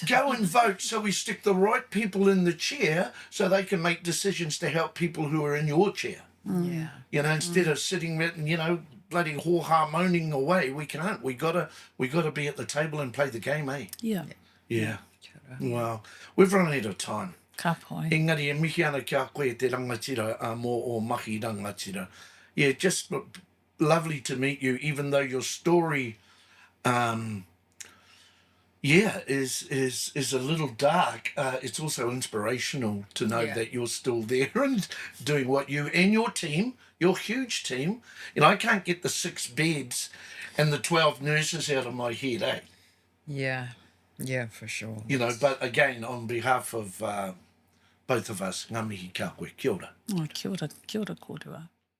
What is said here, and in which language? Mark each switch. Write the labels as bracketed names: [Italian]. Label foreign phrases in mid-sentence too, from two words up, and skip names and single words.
[English] Go and vote so we stick the right people in the chair so they can make decisions to help people who are in your chair. Yeah. Instead of sitting there, bloody hōhā moaning away, we can't. We gotta be at the table and play the game, eh? Yeah. Wow. We've run out of time. [Māori] Ka pai. Engari, e mihi ana kia koe te rangatira mō o mahi rangatira. [English] Yeah, just lovely to meet you, even though your story, is a little dark. It's also inspirational to know that you're still there and doing what you and your team, your huge team. I can't get the 6 beds and the 12 nurses out of my head, eh? Yeah, for sure. But again, on behalf of both of us, [Māori] ngā mihi kia koe, kia ora. Kia ora kōrua.